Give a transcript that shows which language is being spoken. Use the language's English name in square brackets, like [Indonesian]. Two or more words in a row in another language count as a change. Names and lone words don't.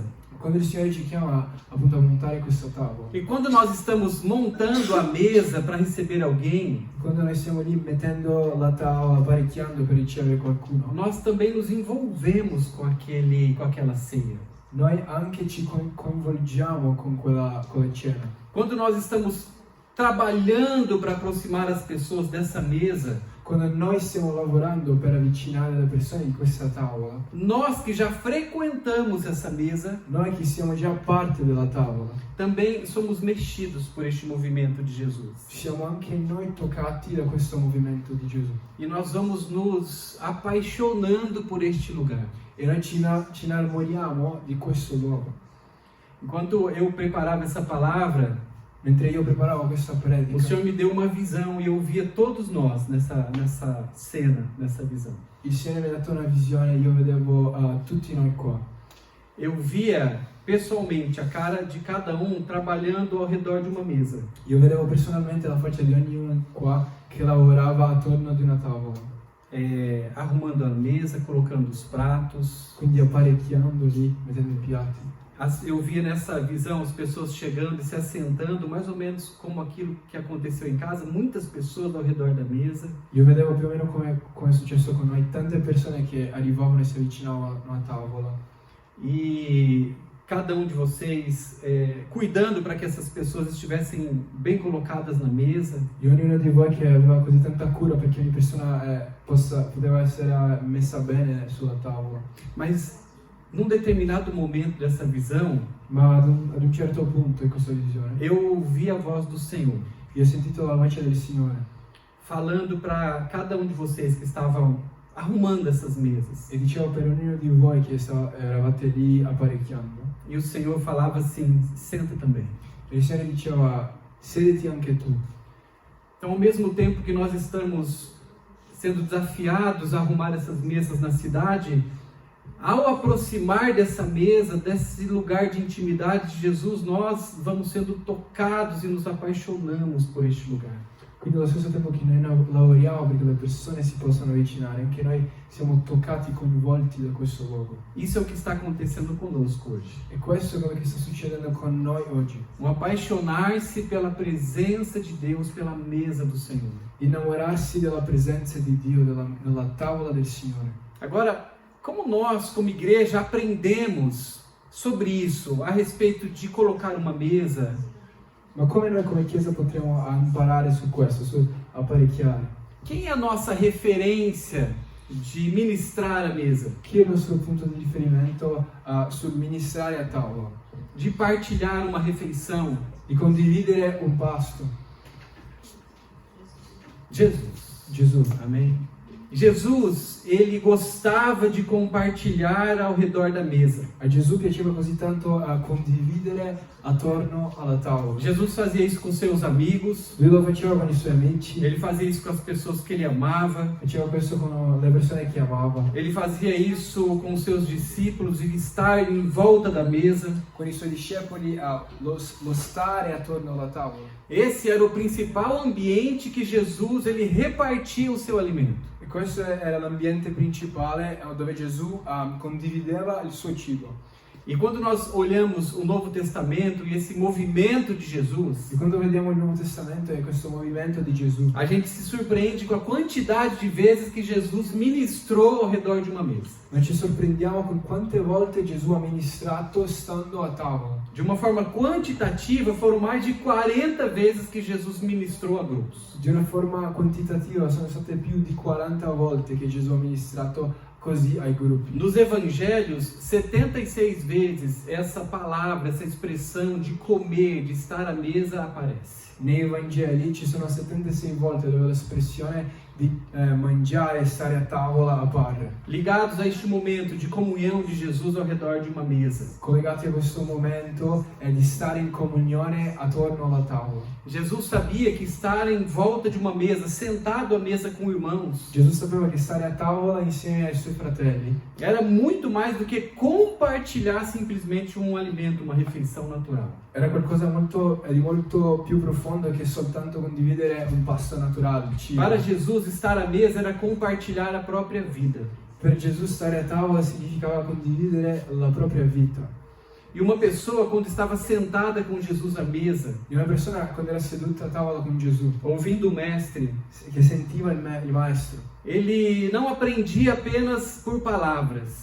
[Italian] Quando il Signore ci chiama appunto a montare questa tavola, [Portuguese] e quando nós estamos montando a mesa para receber alguém, [Italian] quando noi stiamo lì mettendo la tavola, apparecchiando per ricevere qualcuno, [Portuguese] nós também nos envolvemos com aquela ceia. [Italian] noi anche ci coinvolgiamo con quella cena. [Portuguese] Quando nós estamos trabalhando para aproximar as pessoas dessa mesa, [Italian] Quando noi stiamo lavorando per avvicinare le persone in questa tavola, [Portuguese] nós que já frequentamos essa mesa, [Italian] noi che siamo già parte della tavola, [Portuguese] também somos mexidos por este movimento de Jesus. [Italian] siamo anche noi toccati da questo movimento di Gesù. [Portuguese] E nós vamos nos apaixonando por este lugar. [Italian] E noi ci innamoriamo di questo luogo. [Portuguese] Enquanto eu preparava essa palavra, [Italian] Mentre io preparavo questa o predica, [Portuguese] Senhor me deu uma visão e eu via todos nós nessa cena, nessa visão. [Italian] il Signore mi ha dato una visione, io vedevo tutti noi qua. [Portuguese] Eu via pessoalmente a cara de cada um trabalhando ao redor de uma mesa. [Italian] Io vedevo personalmente la faccia di ognuno qua che lavorava attorno ad una tavola. [Portuguese] Arrumando a mesa, colocando os pratos. [Italian] Quindi apparecchiando lì, mettendo i piatti. [Portuguese] Eu via nessa visão as pessoas chegando e se assentando, mais ou menos como aquilo que aconteceu em casa, muitas pessoas ao redor da mesa. [Italian] Io vedevo più o meno come è successo con noi, tante persone che arrivavano e si avvicinavano a una tavola. [Portuguese] E cada um de vocês cuidando para que essas pessoas estivessem bem colocadas na mesa. [Italian] E ognuno di voi che aveva così tanta cura perché ogni persona poteva essere messa bene sulla tavola. [Portuguese] Mas num determinado momento dessa visão, [Italian] Ma ad un certo punto in questa visione, [Portuguese] eu ouvi a voz do Senhor [Italian] io ho sentito la voce del Signore [Portuguese] falando para cada um de vocês que estavam arrumando essas mesas. [Italian] e diceva per ognuno di voi che eravate lì apparecchiando. [Portuguese] E o Senhor falava assim: senta também. [Italian] E il Signore diceva, sediti anche tu. [Portuguese] Então, ao mesmo tempo que nós estamos sendo desafiados a arrumar essas mesas na cidade, ao aproximar dessa mesa, desse lugar de intimidade de Jesus, nós vamos sendo tocados e nos apaixonamos por este lugar. [Italian] Quindi allo stesso tempo che noi lavoriamo perché le persone si possano avvicinare, anche noi siamo toccati, coinvolti da questo luogo. [Portuguese] Isso é o que está acontecendo conosco hoje. [Italian] E questo è quello che sta succedendo con noi oggi. [Portuguese] Apaixonar-se pela presença de Deus, pela mesa do Senhor. [Italian] Innamorarsi della presenza di Dio, della tavola del Signore. [Portuguese] Agora, como nós, como igreja, aprendemos sobre isso, a respeito de colocar uma mesa, [Italian] Ma come noi come Chiesa potremo imparare su questo, su apparecchiare? [Portuguese] Quem é a nossa referência de ministrar a mesa? [Italian] Chi è il nostro punto di riferimento sul ministrare a tavola? [Portuguese] De partilhar uma refeição? [Italian] Di condividere un pasto? [Portuguese] Jesus. [Italian] Gesù. [Portuguese] Amém? Jesus, ele gostava de compartilhar ao redor da mesa. [Italian] A Gesù piaceva così tanto condividere attorno alla tavola. [Portuguese] Jesus fazia isso com seus amigos, [Italian] Lui lo faceva con i suoi amici, [Portuguese] ele fazia isso com as pessoas que ele amava, [Italian] faceva questo con le persone che amava, [Portuguese] ele fazia isso com seus discípulos, de estar em volta da mesa. [Italian] con i suoi discepoli lo stare attorno alla tavola. [Portuguese] Esse era o principal ambiente que Jesus ele repartia o seu alimento. [Italian] E questo era l'ambiente principale dove Gesù condivideva il suo cibo. [Portuguese] E quando nós olhamos o Novo Testamento e esse movimento de Jesus, [Italian] E quando vediamo il Nuovo Testamento e questo movimento di Gesù, [Portuguese] a gente se surpreende com a quantidade de vezes que Jesus ministrou ao redor de uma mesa. [Italian] noi ci sorprendiamo con quante volte Gesù ha ministrato stando a tavola. [Portuguese] De uma forma quantitativa, foram mais de 40 vezes que Jesus ministrou a grupos. [Italian] Di una forma quantitativa sono state più di 40 volte che Gesù ha ministrato così ai gruppi. [Portuguese] Nos evangelhos, 76 vezes essa palavra, essa expressão de comer, de estar à mesa aparece. [Italian] Nei Vangeli ci sono 76 volte dove l'espressione di mangiare e stare a tavola appare. [Portuguese] Ligados a este momento de comunhão de Jesus ao redor de uma mesa. [Italian] Collegati a questo momento di stare in comunione attorno alla tavola. [Portuguese] Jesus sabia que estar em volta de uma mesa, sentado à mesa com irmãos, [Italian] Gesù sapeva che stare a tavola insieme ai suoi fratelli [Portuguese] era muito mais do que compartilhar simplesmente um alimento, uma refeição natural. [Italian] era qualcosa di molto più profondo che soltanto condividere un pasto naturale, il cibo. [Portuguese] Para Jesus, estar à mesa era compartilhar a própria vida. [Italian] Per Gesù stare a tavola significava condividere la propria vita. [Portuguese] E uma pessoa, quando estava sentada com Jesus à mesa, [Italian] E una persona quando era seduta a tavola con Gesù, [Portuguese] ouvindo o Mestre, [Italian] che sentiva il maestro, [Portuguese] ele não aprendia apenas por palavras,